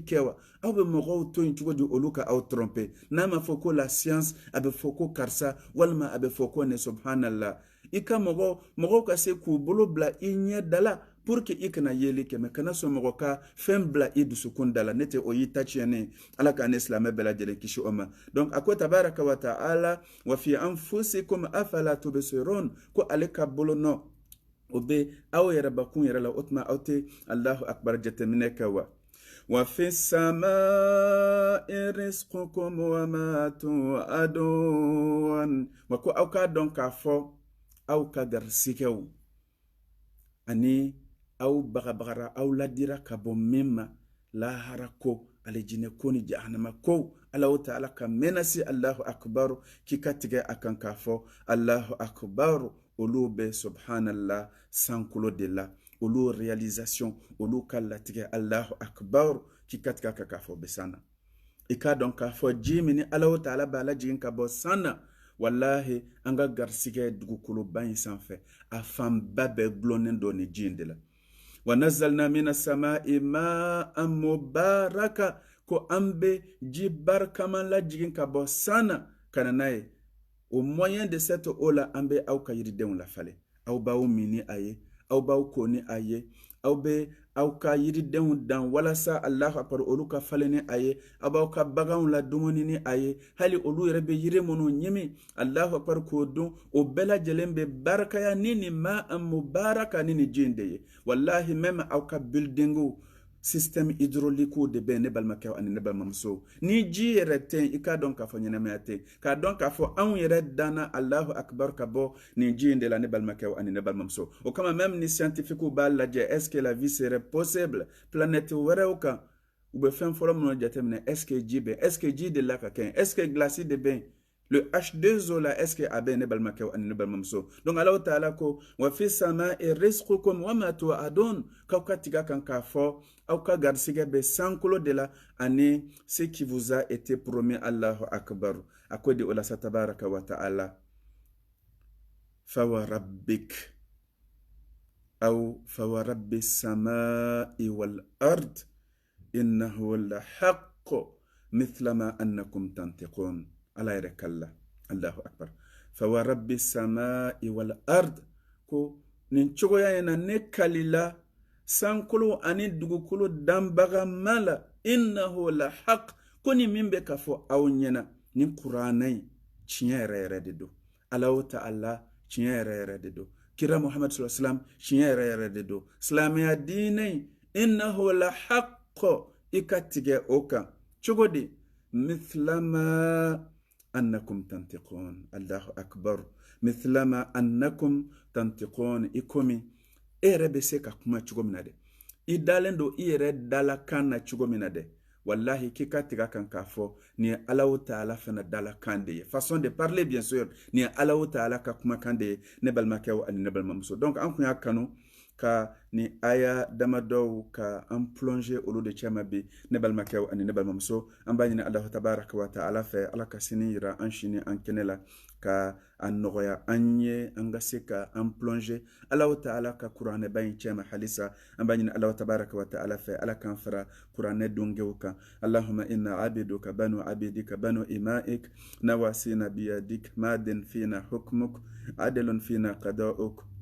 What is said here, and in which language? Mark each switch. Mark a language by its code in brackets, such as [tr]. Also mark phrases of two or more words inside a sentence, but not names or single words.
[bm] kɛ wa aw bɛ mɔgɔw to yen cogo di olu ka aw tromper n'a ma fɔ ko [fr] la science [bm] a bɛ fɔ ko karisa walima a bɛ fɔ ko ne subhanallah i ka mɔgɔw ka se k'u bolo bila i ɲɛ da la [fr] pour que [bm] i kana yeli kɛ mɛ kana sɔn mɔgɔ ka fɛn bila i dusukun da la ne tɛ o y'i ta tiɲɛnen Ala ka ne silamɛ bɛɛ lajɛlen kisi o ma donc a ko [ar] تبارك وتعالى وفي أنفسكم أفلا تبصرون [bm] ko ale ka bolonɔ o bɛ aw yɛrɛ bakun yɛrɛ la o tuma aw tɛ [ar] الله أكبر [bm] jateminɛ kɛ [ar] و وفي السماء رزقكم وما توعدون [bm] wa ko aw k'a dɔn k'a fɔ aw ka garisigɛw ani aw bagabagara aw ladira ka bɔ min ma lahara ko alijinɛ ko ni jahanama ko Ala Ta'ala ka menasi [ar] الله أكبر [bm] k'i ka tigɛ a kan k'a fɔ [ar] الله أكبر [bm] olu bɛ subhanallah sankolo de la olu réalisation olu ka latigɛ [ar] الله أكبر [bm] k'i ka tigɛ a kan k'a fɔ bɛ sanna i k'a dɔn k'a fɔ ji min ni Ala Ta'ala b'a lajigin ka bɔ sanna wallahi an ka garisɛgɛ dugukoloba in sanfɛ a fanba bɛɛ gulonnen dɔ ni ji in de la [ar] ونزلنا من السماء ماء مباركا [bm] ko an bɛ ji barikaman lajigin ka bɔ sana ka na n'a ye [fr] au moyen de cette eau là [bm] an bɛ aw ka yiridenw lafalen aw b'aw min ni a ye aw b'aw ko ni a ye aw bɛ aw ka yiridenw dan walasa [ar] الله أكبر [bm] olu ka falen ni a ye aw b'aw ka baganw la dumuni ni a ye hali olu yɛrɛ bɛ yiri minnu ɲimi [ar] الله أكبر [bm] k'o dun o bɛɛ lajɛlen bɛ barakaya ni nin [ar] ماء مباركا [bm] ni nin ji in de ye wallahi même aw ka buildingiw [fr] système hydraulique [bm] de bɛ ne balimakɛ ani ne balimamuso ni ji yɛrɛ tɛ i k'a dɔn k'a fɔ ɲɛnamaya tɛ k'a dɔn k'a fɔ anw yɛrɛ danna [ar] الله أكبر [bm] ka bɔ nin ji in de la ne balimakɛ ani ne balimamuso o kama même ni scientifique b'a lajɛ [fr] est-ce que la vie serait possible planète [bm] wɛrɛw kan u bɛ fɛn fɔlɔ minnu jateminɛ [fr] est-ce que [bm] ji bɛ [fr] est-ce que [bm] ji de la ka kɛ [fr] est-ce que [bm] glace de bɛ [fr] le H2O là est-ce que [bm] a bɛ ne balimakɛ ani ne balimamuso donc Allahu taala ko [ar] وفي السماء رزقكم وما توعدون [bm] k'aw ka tiga kan k'a fɔ aw ka garisigɛ bɛ sankolo de la ani [fr] ce qui vous a été promis [ar] الله أكبر [bm] a ko de o la sa [ar] تبارك وتعالى فوربك [bm] aw [ar] فورب السماء والأرض إنه لحق مثل ما أنكم تنطقون [bm] ala yɛrɛ kalla [ar] الله أكبر فورب السماء والأرض [bm] ko nin cogoya in na ne kalila sankolo ani dugukolo danbaga mala [ar] إنه لحق [bm] ko ni min bɛ ka fɔ aw ɲɛna ni kuranɛ in tiɲɛ yɛrɛ yɛrɛ de don Allahu ta'ala tiɲɛ yɛrɛ yɛrɛ de don kira Muhammad [ar] صلى الله عليه وسلم [bm] tiɲɛ yɛrɛ yɛrɛ de don silamɛya diinɛ in [ar] إنه لحق [bm] i ka tigɛ o kan cogo di [ar] مثل ما أنكم تنطقون الله أكبر مثل ما أنكم تنطقون [bm] ikomi e yɛrɛ bɛ se ka kuma cogo min na dɛ i dalen don i yɛrɛ dala kan na cogo min na dɛ wallahi k'i ka tigɛ kan k'a fɔ nin ye Allahu taala fana dala kan de ye [fr] façon de parler bien sûr [bm] nin ye Allahu taala ka kumakan de ye ne balimakɛw ani ne balimamuso donc an kun y'a kanu ka ni aya damadɔw ka an plonger olu de cɛma bi ne balimakɛw ani ne balimamuso an b'a ɲini Allahu [ar] تبارك وتعالى [bm] fɛ ala ka sini yira an sini an kɛnɛ la ka a nɔgɔya an ye an ka se ka an plonger Allahu ta'ala ka kuranɛ ba in cɛma halisa an b'a ɲini Allahu [ar] تبارك وتعالى [bm] fɛ ala k'an fara kuranɛ dongew kan [ar] اللهم إنا عبيدك بنو عبيدك بنو إمائك نواصينا بيدك ماض فينا حكمك عدل فينا قضاؤك